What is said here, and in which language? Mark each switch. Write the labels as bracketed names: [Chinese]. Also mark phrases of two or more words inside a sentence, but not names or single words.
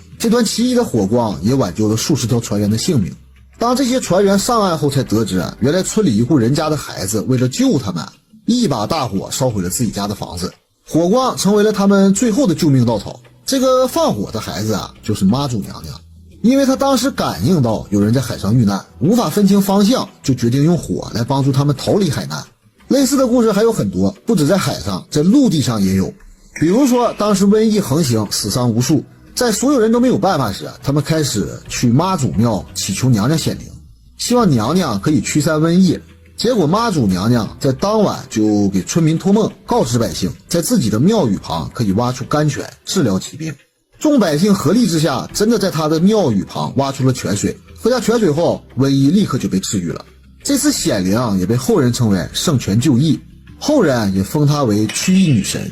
[Chinese] 這團奇異的火光也挽救了數十條船員的性命。當這些船員上岸後，才得知原來村裡一戶人家的孩子為了救他們，一把大火燒毀了自己家的房子。火光成為了他們最後的救命稻草。這個放火的孩子就是媽祖娘娘。因為他當時感應到有人在海上遇難，無法分清方向，就決定用火來幫助他們逃離海難。類似的故事還有很多，不止在海上，在陸地上也有。比如說，當時瘟疫橫行，死傷無數，在所有人都沒有辦法時，他們開始去媽祖廟祈求娘娘顯靈，希望娘娘可以驅散瘟疫。結果媽祖娘娘在當晚就給村民托夢，告知百姓在自己的廟宇旁可以挖出甘泉治療疾病。众百姓合力之下，真的在他的廟宇旁挖出了泉水，喝下泉水後，瘟疫立刻就被治愈了。這次顯靈也被後人稱為聖泉救疫，後人也封她為驅疫女神。